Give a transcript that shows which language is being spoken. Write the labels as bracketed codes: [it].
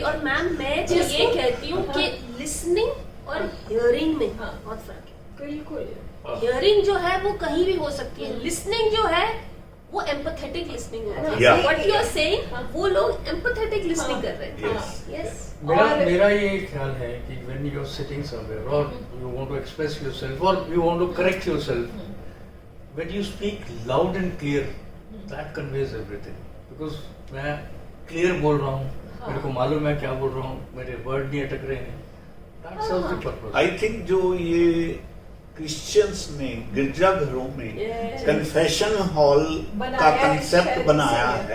[hi] और मैम मैं तो ये कहती हूँ कि लिसनिंग और हियरिंग में हाँ। बहुत फर्क है। बिल्कुल। हियरिंग जो है वो कहीं भी हो सकती है, लिसनिंग जो है वो एम्पैथेटिक लिसनिंग होती है। [en] Yeah. What you are saying, [hi] वो लोग एम्पैथेटिक लिसनिंग कर रहे थे। [en] Yes. Yes. [hi] मेरा ये ख्याल है कि [en] when you are sitting somewhere or you want to express yourself or you want to correct yourself, when you speak loud and clear, that conveys everything. [hi] Because मैं clear बोल रहा हूँ, मेरे को मालूम है क्या बोल रहा हूँ, मेरे वर्ड नहीं अटक रहे हैं, [en] that serves the purpose. [hi] I think जो ये क्रिश्चियंस ने गिरजाघरों में [en] Yes. [hi] कन्फेशन हॉल का बनाया है, कंसेप्ट शायद बनाया इसीलिए।